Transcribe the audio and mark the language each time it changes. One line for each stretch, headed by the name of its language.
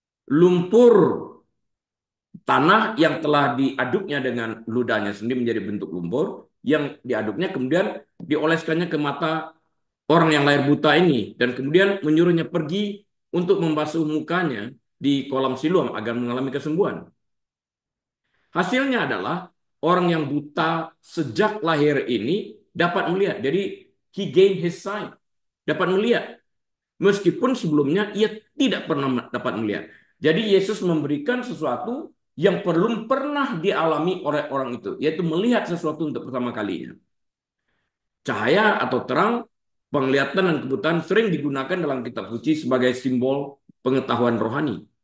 Indonesian: lumpur tanah yang telah diaduknya dengan ludahnya sendiri menjadi bentuk lumpur, yang diaduknya kemudian dioleskannya ke mata orang yang lahir buta ini, dan kemudian menyuruhnya pergi untuk membasuh mukanya di kolam Siloam agar mengalami kesembuhan. Hasilnya adalah orang yang buta sejak lahir ini dapat melihat. Jadi
English: he gained his sight,
Indonesian: dapat melihat. Meskipun sebelumnya ia tidak pernah dapat melihat. Jadi Yesus memberikan sesuatu yang belum pernah dialami oleh orang itu, yaitu melihat sesuatu untuk pertama kalinya. Cahaya atau terang, penglihatan dan kebutaan sering digunakan dalam kitab suci sebagai simbol pengetahuan rohani.